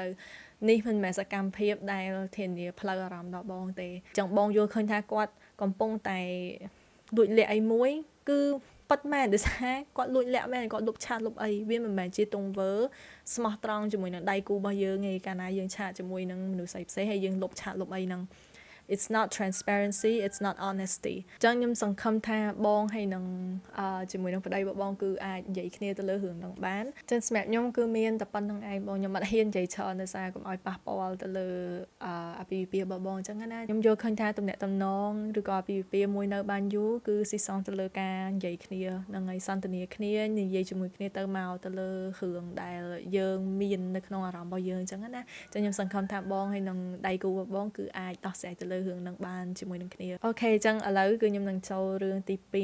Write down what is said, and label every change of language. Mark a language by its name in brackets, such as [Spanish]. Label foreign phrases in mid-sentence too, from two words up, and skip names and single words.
[Khmer] នេះមិនមែនសកម្មភាពដែលធានាផ្លូវអារម្មណ៍ដល់បងទេចឹងបងយល់ឃើញថាគាត់កំពុងតែលួចលាក់អីមួយគឺប៉ិតមែនដោយសារគាត់លួចលាក់មែនគាត់លុបឆាតលុបអីវាមិនមែនជាទង្វើស្មោះត្រង់ជាមួយនឹងដៃគូ របស់យើងទេកាលណាយើងឆាតជាមួយនឹងមនុស្សផ្សេងហើយយើងលុបឆាតលុបអីហ្នឹង [English] it's not transparency it's not honesty [Khmer] ចឹងខ្ញុំសង្ឃឹមថាបងហើយនឹងជាមួយនឹងប្តីរបស់បងគឺអាចនិយា យគ្នាទៅលើរឿងហ្នឹងបានចឹងសម្រាប់ខ្ញុំគឺមានតែប៉ុណ្្នឹងឯងបងខ្ញុំអត់ហ៊ាននិយាយច្រើនដោយសារកុំឲ្យប៉ះពាល់ទៅលើអាពាហ៍ពិពាហ៍របស់បងចឹងណាខ្ញុំយល់ឃើញថាទំនាក់ទំនងឬក៏អាពាហ៍ពិពាហ៍មួយនៅបានយូរគឺស៊ីសងទៅលើការនិយាយគ្នានឹងឲ្យសន្ទនាគ្នានិយាយជាមួយគ្នាទៅមកទៅលើរឿងដែលយើងមាននៅក្នុងអារម្មណ៍របស់យើងចឹងណាចឹងខ្ញុំសង្ឃឹមថាបងហើយនឹងដៃគូរបស់បងគឺអាចដោះស្រាយទៅលើរឿងនឹងបានជាមួយនឹងគ្នាអូខេចឹងឥឡូវគឺខ្ញុំនឹងចូលរឿងទី